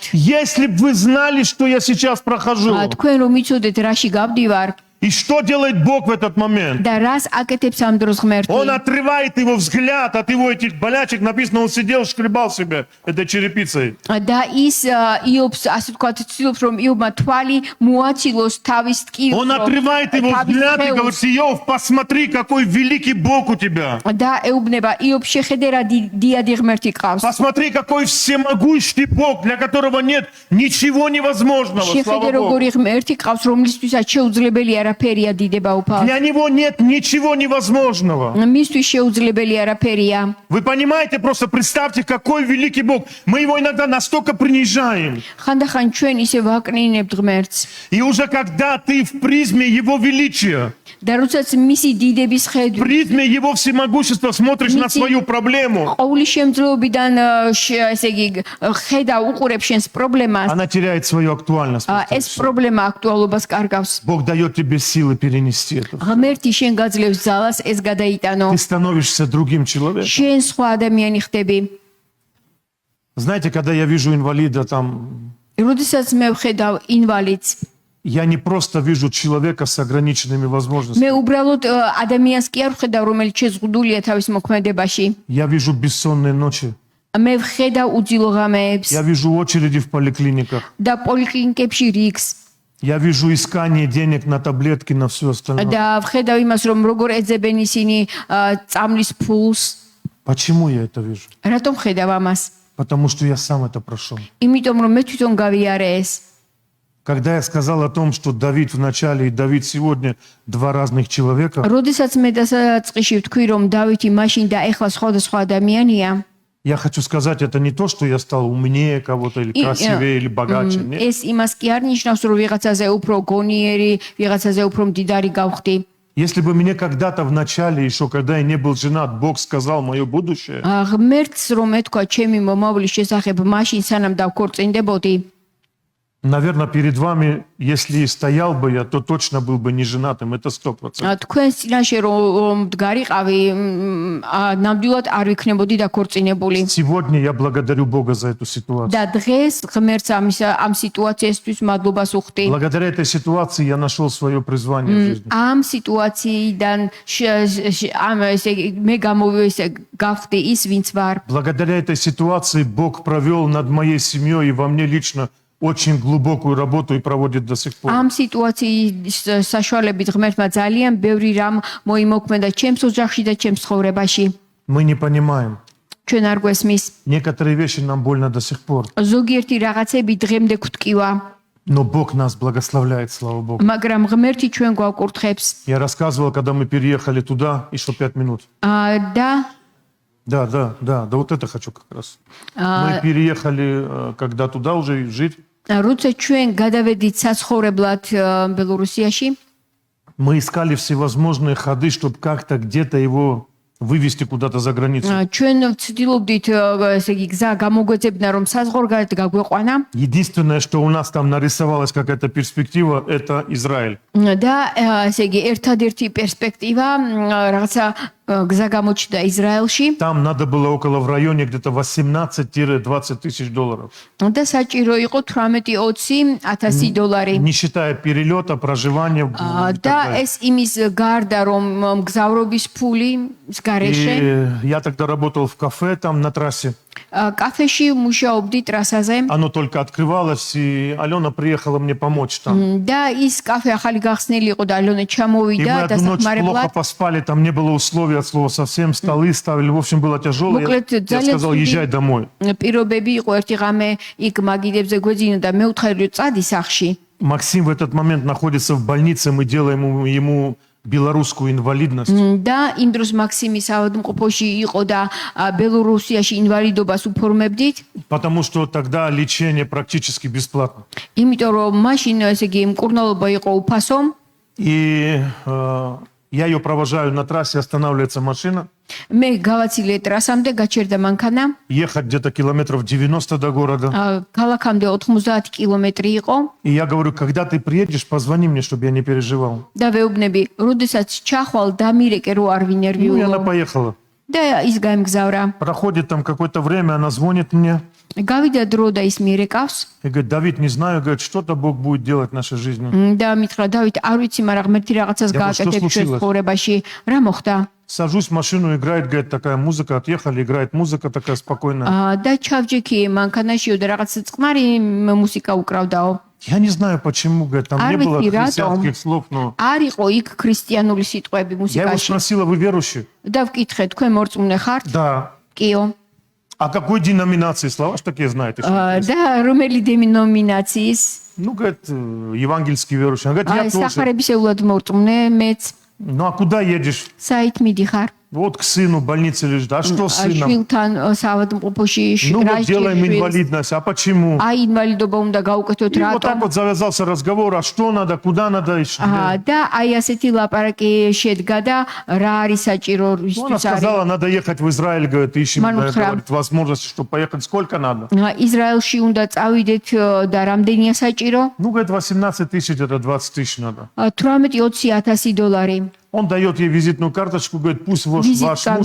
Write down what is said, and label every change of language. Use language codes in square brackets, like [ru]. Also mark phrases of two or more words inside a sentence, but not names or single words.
[ru] Если бы вы знали, что я сейчас прохожу. [ka] თქვენ რომ იცოდეთ რაში გავდივარ [ru] И что делает Бог в этот момент? [ka] და რას აკეთებს ამ დროს ღმერთი. [ru] Он отрывает его взгляд от его этих болячек. Написано, он сидел, шкребал себя этой черепицей. [ka] და ის იობს ასე ვთქვათ ცდილობს რომ იობმა თვალი მოაცილოს თავის ტკივილს. [ru] Он отрывает его взгляд и говорит: Иов, посмотри, какой великий Бог у тебя. [ka] და ეუბნება იობ შეხედე რა დიადი ღმერთი ყავს. [ru] Посмотри, какой всемогущий Бог, для которого нет ничего невозможного. [ka] შეხედე [ru] Слава Богу. [ka] როგორი ღმერთი ყავს რომლისთვისაც შეუძლებელია არაფერია დიდება უფალს. [ru] Для него нет ничего невозможного. [ka] მისთვის შეუძლებელი არაფერია. [ru] Вы понимаете, просто представьте, какой великий Бог. Мы его иногда настолько принижаем. [ka] ხანდახან ჩვენ ისე ვაკნინებთ ღმერთს. [ru] И уже когда ты в призме его величия, [ka] და როდესაც მისი დიდების ხედვით [ru] призме его всемогущества смотришь на свою проблему, [ka] ყოვლის შემძლეობიდან ესე იგი ხედა უყურებ შენს პრობლემას [ru] она теряет свою актуальность. [ka] ეს პრობლემა აქტუალობას კარგავს [ru] Бог дает тебе силы перенести это. [ka] ღმერთი შენ გაძლევს ძალას ეს გადაიტანო [ru] Ты становишься другим человеком. [ka] შენ სხვა ადამიანი ხდები [ru] Знаете, когда я вижу инвалида там, [ka] როდესაც მე ვხედავ ინვალიდს [ru] я не просто вижу человека с ограниченными [ka] მე [ru] возможностями. [ka] უბრალოდ ადამიანს კი არ ვხედავ რომელიც შეზღუდულია თავის მოქმედებაში [ru] Я вижу бессонные ночи. [ka] მე ვხედავ უძილო ღამეებს [ru] Я вижу очереди в поликлиниках. [ka] და პოლიკლინიკებში რიგს [ru] Я вижу искание денег на таблетки, на все остальное. [ka] და ვხედავ იმას რომ როგორ ეძებენ ისინი წამლის ფულს [ru] Почему я это вижу? [ka] რატომ ხედავ ამას [ru] Потому что я сам это прошел. [ka] იმიტომ რომ მე თვითონ გავიარე ეს [ru] Когда я сказал о том, что Давид в начале и Давид сегодня два разных человека, [ka] როდესაც მე დასაწყისში ვთქვი რომ დავითი მაშინ და ეხლა სხვადასხვა ადამიანია [ru] я хочу сказать, это не то, что я стал умнее кого-то или красивее или богаче. Нет. [ka] ეს იმას კი არ ნიშნავს რომ ვიღაცაზე უფრო გონიერი ვიღაცაზე უფრო მდიდარი გავხდი [ru] Если бы мне когда-то в начале, еще когда я не был женат, Бог сказал мое будущее, [ka] ღმერთს რომ ეთქვა ჩემი მომავლის შესახებ მაშინ სანამ დავქორწინდებოდი [ru] наверное, перед вами, если и стоял бы я, то точно был бы не женатым, это 100%. [ka] თქვენს წინაშე რომ მდგარიყავი ნამდვილად არ ვიქნებოდი დაქორწინებული [ru] Сегодня я благодарю Бога за эту ситуацию. [ka] და დღეს ღმერთს ამ სიტუაციისთვის მადლობას უხდი [ru] Благодаря этой ситуации я нашел свое призвание в жизни. [ka] ამ სიტუაციიდან მე გავხდი ის ვინც ვარ [ru] Благодаря этой ситуации Бог провел над моей семьей и во мне лично очень глубокую работу и проводит до сих пор. [ka] ამ სიტუაციის საშუალებით ღმერთმა ძალიან ბევრი რამ მოიმოქმედა ჩემს ოჯახში და ჩემს ცხოვრებაში [ru] Мы не понимаем. [ka] ჩვენ არ გვესმის [ru] Некоторые вещи нам больно до сих пор. [ka] ზოგიერთი რაღაცები დღემდე გვტკივა [ru] Но Бог нас благословляет, слава Богу. [ka] მაგრამ ღმერთი ჩვენ გვაკურთხებს [ru] Я рассказывал, когда мы переехали туда, еще 5 минут. [ka] და [ru] Да, вот это хочу как раз. Мы переехали, когда туда уже жить. [ka] როცა ჩვენ გადავედით საცხოვრებლად ბელორუსიაში [ru] Мы искали всевозможные ходы, чтобы как-то где-то его вывести куда-то за границу. [ka] ჩვენ ვცდილობდით ესე იგი გზა გამოგვეძებნა რომ საზღვარგარეთ გაგვეყვანა [ru] Единственное, что у нас там нарисовалась какая-то перспектива, это Израиль. [ka] და ესე იგი ერთადერთი პერსპექტივა რაღაცა გზა გამოჩნდა ისრაელში [ru] Там надо было около в районе где-то 18-20 тысяч долларов. [ka] და საჭირო იყო 18-20 $1000 [ru] Не считая перелета, проживания. И [ka] და [ru] так далее. [ka] ეს იმის გარდა რომ მგზავრობის ფული გარეშე [ru] И я тогда работал в кафе там на трассе. [ka] კაფეში მუშაობდი ტრასაზე [ru] Оно только открывалось, и Алена приехала мне помочь там. [ka] და ის კაფე ახალი გახსნილი იყო და ალონა [ru] И мы [ka] ჩამოვიდა [ru] одну ночь плохо [ka] დასახმარებლად [ru] поспали, там не было условий от слова совсем, столы ставили, в общем, было тяжело. Моклет, Я [ka] ძალიან [ru] сказал, [ka] ცუდი [ru] езжай домой. [ka] პირობები იყო ერთი ღამე იქ მაგიდებზე გვეძინა და მე უთხარი წადი სახში [ru] Максим в этот момент находится в больнице, мы делаем ему белорусскую инвалидность. [ka] და იმ დროს მაქსიმი საავადმყოფოში იყო და ბელორუსიაში ინვალიდობას უფორმებდით [ru] Потому что тогда лечение практически бесплатно. [ka] იმიტომ რომ მაშინ ესე იგი მკურნალობა იყო უფასო [ru] И я ее провожаю на трассе, останавливается машина. [ka] მე გავაცილე ტრასამდე გაჩერდა მანქანა [ru] Ехать где-то километров 90 до города. [ka] ქალაქამდე 90 კილომეტრი იყო [ru] И я говорю, когда ты приедешь, позвони мне, чтобы я не переживал. [ka] და ვეუბნები როდესაც чахვალ დამირეკე რო არ [ru] Ну, и она [ka] ვინერვიულო [ru] поехала. [ka] და ის გაემგზავრა [ru] Проходит там какое-то время, она звонит мне [ka] გავიდა დრო და ის მიერეკავს [ru] и говорит, Давид, не знаю, говорит, что-то Бог будет делать в нашей жизни. [ka] და მითხრა დავით არ ვიცი მაგრამ ღმერთი რაღაცას [ru] Я говорю, что [ka] გააკეთებს ჩვენ [ru] случилось? [ka] ცხოვრებაში რა მოხდა [ru] Сажусь в машину, играет, говорит, такая музыка, отъехали, играет музыка такая спокойная. [ka] და ჩავჯექი მანქანაშიო და რაღაც წყნარი მუსიკა უკრავდაო [ru] Я не знаю почему, говорит, там не Арвид было Пиратом. христианских слов, но... [ka] არ იყო იქ ქრისტიანული სიტყვები [ru] Я его [ka] მუსიკაში [ru] спросила, вы верующие? [ka] და ვკითხე თქვენ მორწმუნე ხართ [ru] Да. [ka] კიო [ru] А какой деноминации? Слова ж такие знаете. что? [ka] და რომელი დინომინაციის [ru] Ну, говорит, евангельский верующий. Она говорит, я тоже. [ka] სახარებისეულად მორწმუნე მეც [ru] Ну, а куда едешь? [ka] საით მიდიხარ [ru] Вот к сыну в больнице лежит. А что с сыном? [ka] შვილთან საავადმყოფოში [ru] Ну [ka] რა [ru] вот делаем [ka] სჭირს? [ru] инвалидность. А почему? [ka] აი ინვალიდობა უნდა გავუკეთოთ [ru] И вот так [ka] რატომ? [ru] вот завязался разговор. А что надо, куда надо? [ka] და აი ასეთი лапараки შედგა და რა არის საჭირო [ru] Она [ka] ისთვის არის. [ru] сказала, надо ехать в Израиль, говорит, ищем Манухра. говорит, возможности, чтобы поехать. Сколько надо? [ka] ისრაელში უნდა წავიდეთ და რამდენია საჭირო? [ru] Ну, говорит, 18 тысяч, это 20 тысяч надо. [ka] 18-20,000 $. [ru] Он дает ей визитную карточку, говорит, пусть ваш Визитка